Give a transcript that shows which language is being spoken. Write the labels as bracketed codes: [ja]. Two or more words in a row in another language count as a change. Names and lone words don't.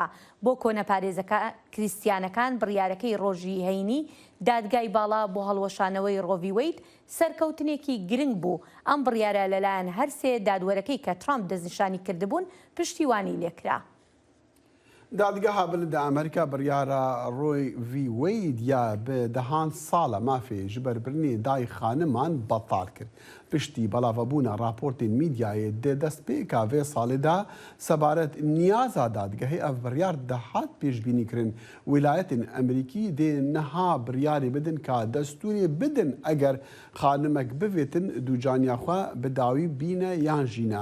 [ckb] بۆ کۆنەپارێزەکە کریستیانەکان بڕیارەکەی ڕۆژی هەینی دادگای باڵا بۆ هەڵوەشانەوەی ڕۆڤی وەید سەرکەوتنێکی گرنگ بوو. ئەم بڕیارە لەلایەن هەرسێ دادوەرەکەی کە ترامپ دەستنیشانی کردبوون پشتیوانی لێکرا. [ku] دادگەها بلندا ئەمریکا بڕیارە ڕۆی ڤی وەید یا بە دەهان ساڵە مافێ ji berbirinê dayê xaniman betal kir. Piştî belavebûna raportên midyayê dê dest pêka vê salê da sebaret niyaza dadgehê ev biryar dihat pêşbînîkirin. Wîlayetên Emerîkî dê niha biryarê bidin ka destûrê bidin eger xanimek bivêtin dûcaniya xwe bi dawî bîne yan jîne.